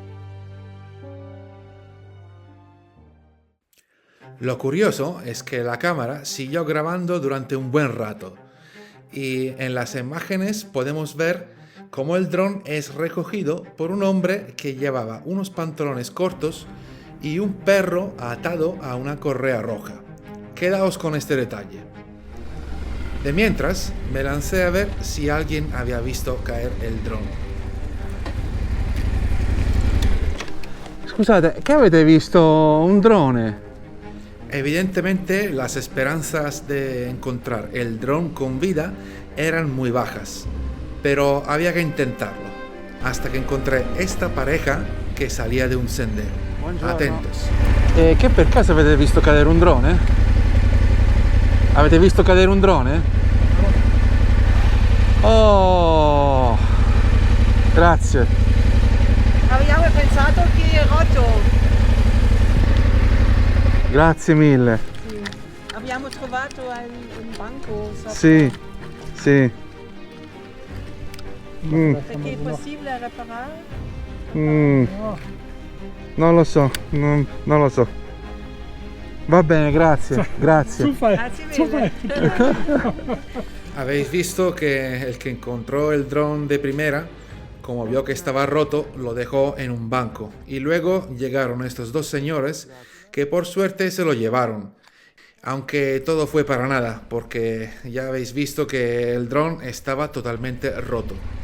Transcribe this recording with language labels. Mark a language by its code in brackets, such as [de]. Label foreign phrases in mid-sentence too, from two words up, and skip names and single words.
[es] Lo curioso es que la cámara siguió grabando durante un buen rato y en las imágenes podemos ver cómo el dron es recogido por un hombre que llevaba unos pantalones cortos y un perro atado a una correa roja, quedaos con este detalle. De mientras, me lancé a ver si alguien había visto caer el dron. [it] Scusate, che avete visto un drone? [es] Evidentemente, las esperanzas de encontrar el dron con vida eran muy bajas, pero había que intentarlo, hasta que encontré esta pareja que salía de un sendero. [it] Buongiorno. [es] Atentos. [it] Che per caso avete visto cadere un drone? Avete visto cadere un drone? Oh, grazie. Abbiamo pensato che è rotto. Grazie mille. Sì. Abbiamo trovato un banco sopra. Sì, sì. Perché è possibile riparare? Non lo so, non lo so. Va bene, grazie, grazie. Grazie mille. [es] ¿Habéis visto que el que encontró el dron de primera, como vio que estaba roto, lo dejó en un banco? Y luego llegaron estos dos señores que por suerte se lo llevaron. Aunque todo fue para nada, porque ya habéis visto que el dron estaba totalmente roto.